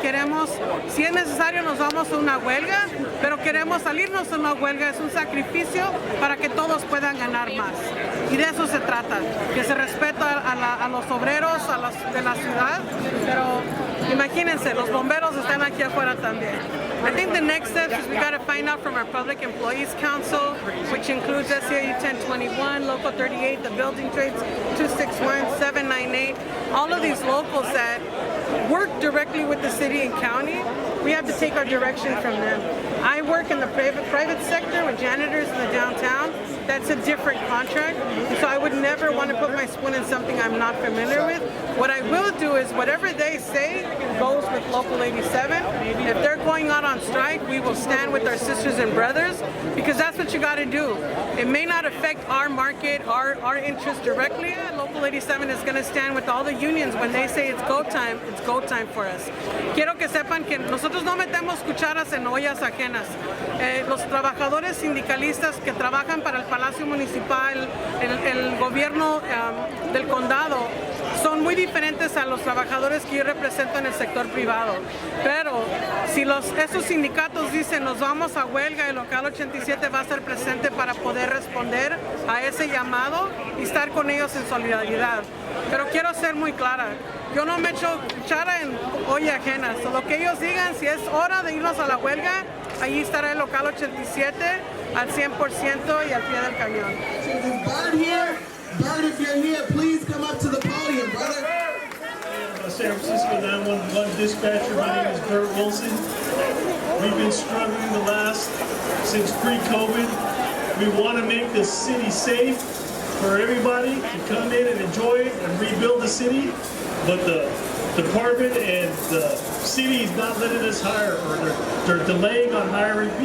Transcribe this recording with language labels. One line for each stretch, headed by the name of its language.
Spanish: Queremos, si es necesario, nos vamos a una huelga, pero queremos salirnos a una huelga, es un sacrificio para que todos puedan ganar más. Y de eso se trata, que se respeta a los obreros de la ciudad, pero imagínense, los bomberos están aquí afuera también.
English: I think the next step is we got to find out from our Public Employees Council, which includes SEIU 1021, Local 38, the Building Trades 261, 798, all of these locals that work directly with the city and county. We have to take our direction from them. I work in the private sector with janitors in the downtown. That's a different contract, so I would never want to put my spoon in something I'm not familiar with. What I will do is whatever they say goes with Local 87. If they're going out on strike, we will stand with our sisters and brothers, because that's what you got to do. It may not affect our market, our interests directly. Local 87 is going to stand with all the unions when they say it's go time for us.
Spanish: Quiero que sepan que nosotros no metemos cucharas en ollas ajenas. Los trabajadores sindicalistas que trabajan para el Palacio Municipal, el gobierno del condado, son muy diferentes a los trabajadores que yo represento en el sector privado. Pero si esos sindicatos dicen nos vamos a huelga, el local 87 va a estar presente para poder responder a ese llamado y estar con ellos en solidaridad. Pero quiero ser muy clara, yo no me echo cuchara en olla ajena. Lo que ellos digan, si es hora de irnos a la huelga, allí estará el local 87 al 100% y al pie del cañón.
English: Is Bird here? Bird, if you're here, please come up to the podium, brother. San Francisco 911 dispatcher. My name is Bert Wilson. We've been struggling since pre-COVID. We want to make the city safe for everybody to come in and enjoy it and rebuild the city, but the department and the city is not letting us hire, or they're delaying on hiring people.